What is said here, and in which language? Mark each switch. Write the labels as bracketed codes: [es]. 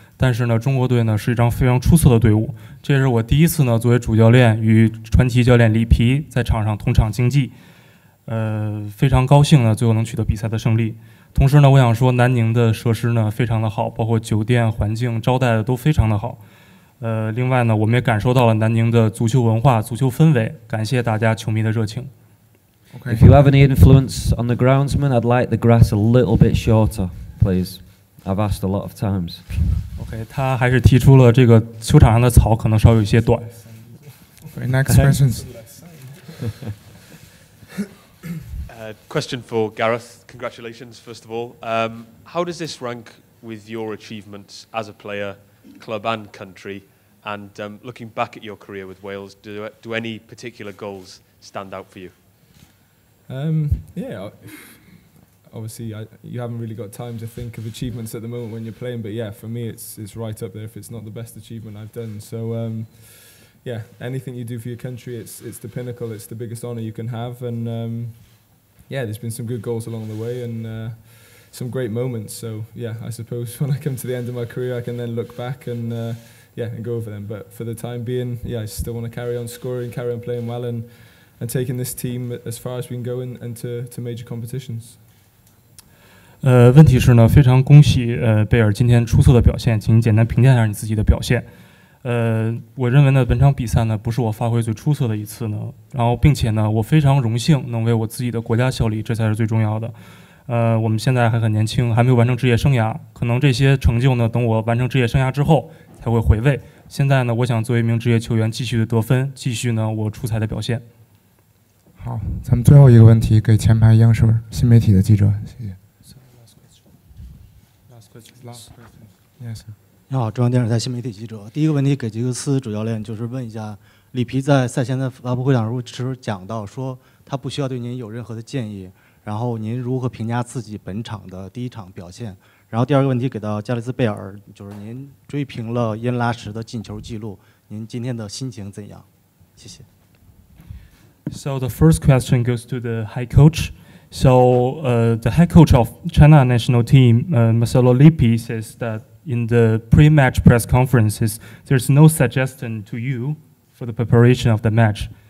[zh] 但是呢，中国队呢是一张非常出色的队伍。这也是我第一次呢作为主教练与传奇教练里皮在场上同场竞技，非常高兴呢最后能取得比赛的胜利。同时呢，我想说南宁的设施呢非常的好，包括酒店环境、招待的都非常的好。另外呢，我们也感受到了南宁的足球文化、足球氛围。感谢大家球迷的热情。 [en] If you have any influence on the groundsman, I'd like the grass a little bit shorter, please. I've asked a lot of times. [zh] OK， 他还是提出了这个球场上的草可能稍有一些短。 [en] Next questions. Question for Gareth. Congratulations, first of all. How does this rank with your achievements as a player, club and country? And looking back at your career with Wales, do any particular goals stand out for you? Yeah, obviously you haven't really got time to think of achievements at the moment when you're playing, but yeah, for me it's right up there if it's not the best achievement I've done. So yeah, anything you do for your country, it's the pinnacle, it's the biggest honour you can have, and yeah, there's been some good goals along the way and some great moments. So yeah, I suppose when I come to the end of my career I can then look back and yeah, and go over them. But for the time being, yeah, I still want to carry on scoring, carry on playing well, and taking this team as far as we can go and to major competitions. [zh] 问题是呢，非常恭喜贝尔今天出色的表现，请你简单评价一下你自己的表现。我认为呢，本场比赛呢不是我发挥最出色的一次呢，然后并且呢，我非常荣幸能为我自己的国家效力，这才是最重要的。我们现在还很年轻，还没有完成职业生涯，可能这些成就呢，等我完成职业生涯之后才会回味。现在呢，我想作为一名职业球员继续的得分，继续呢我出彩的表现。好，咱们最后一个问题给前排央视新媒体的记者，谢谢。 [en] Yes. [zh] 你好，中央电视台新媒体记者。第一个问题给吉格斯主教练，就是问一下，里皮在赛前的发布会上时讲到说，他不需要对您有任何的建议，然后您如何评价自己本场的第一场表现？然后第二个问题给到加利斯贝尔，就是您追平了耶恩拉什的进球记录，您今天的心情怎样？谢谢。 [en] So the first question goes to the head coach. So the head coach of China national team, Marcello Lippi, says that in the pre-match press conferences, there's no suggestion to you for the preparation of the match.